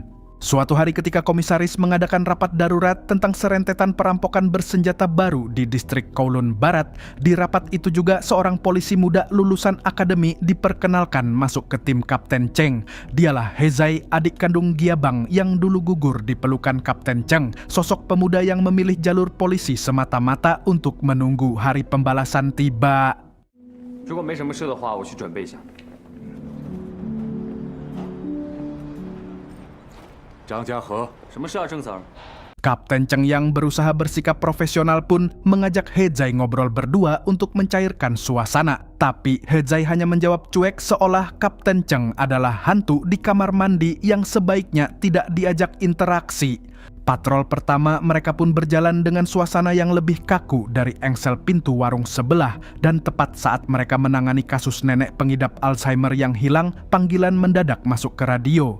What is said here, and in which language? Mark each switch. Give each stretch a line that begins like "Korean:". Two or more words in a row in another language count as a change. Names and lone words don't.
Indonesian: Suatu hari ketika komisaris mengadakan rapat darurat tentang serentetan perampokan bersenjata baru di distrik Kowloon Barat, di rapat itu juga seorang polisi muda lulusan akademi diperkenalkan masuk ke tim Kapten Cheng. Dialah Hezai, adik kandung Giabang yang dulu gugur di pelukan Kapten Cheng, sosok pemuda yang memilih jalur polisi semata-mata untuk menunggu hari pembalasan tiba.
Chinese: 如果没什么事的话，我去准备一下。张家和，什么事啊，郑 Sir？
Indonesian: Kapten Cheng yang berusaha bersikap profesional pun mengajak Hezai ngobrol berdua untuk mencairkan suasana. Tapi Hezai hanya menjawab cuek seolah Kapten Cheng adalah hantu di kamar mandi yang sebaiknya tidak diajak interaksi. Patrol pertama mereka pun berjalan dengan suasana yang lebih kaku dari engsel pintu warung sebelah, dan tepat saat mereka menangani kasus nenek pengidap Alzheimer yang hilang, panggilan mendadak masuk ke radio.